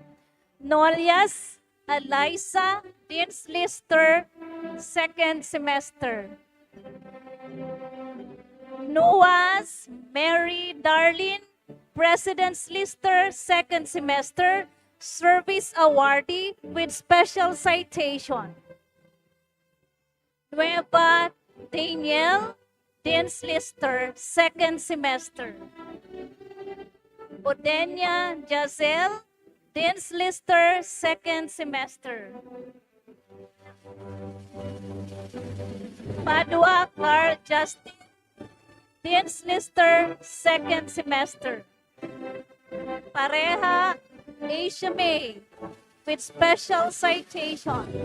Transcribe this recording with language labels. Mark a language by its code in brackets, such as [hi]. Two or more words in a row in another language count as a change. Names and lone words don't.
[en] Nolias Eliza, Dean's Lister, second semester. Noah's Mary Darlene, President's Lister, second semester, Service Awardee with special citation. Nueva Daniel, Dean's Lister, second semester. Bodenia Jazel, Dean's Lister, second semester. Padua Carl Justin, Dean's Lister, second semester. Pareha Asia May with special citation.